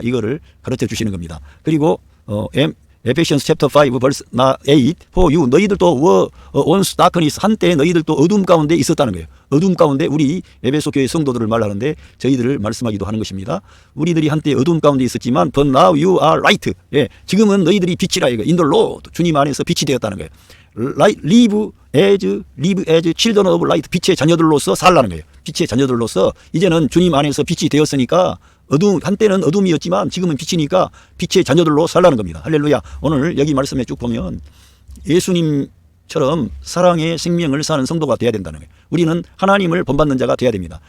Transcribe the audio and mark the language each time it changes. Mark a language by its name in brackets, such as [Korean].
[Korean] 이거를 가르쳐 주시는 겁니다. 그리고 에페시언스 챕터 5 [English] verse 8 for you, [Korean] 너희들도 [English] were once darkness, [Korean] 한때 너희들도 어둠 가운데 있었다는 거예요. 어둠 가운데 우리 에베소 교회 성도들을 말하는데 저희들을 말씀하기도 하는 것입니다. 우리들이 한때 어둠 가운데 있었지만 [English] but now you are light, [Korean] 지금은 너희들이 빛이라 이거. [English] in the Lord, [Korean] 주님 안에서 빛이 되었다는 거예요. [English] live as children of light, [Korean] 빛의 자녀들로서 살라는 거예요. 빛의 자녀들로서 이제는 주님 안에서 빛이 되었으니까 한때는 어둠이었지만 지금은 빛이니까 빛의 자녀들로 살라는 겁니다. 할렐루야. 오늘 여기 말씀에 쭉 보면 예수님 예수님처럼 사랑의 생명을 사는 성도가 돼야 된다는 거예요. 우리는 하나님을 본받는 자가 돼야 됩니다.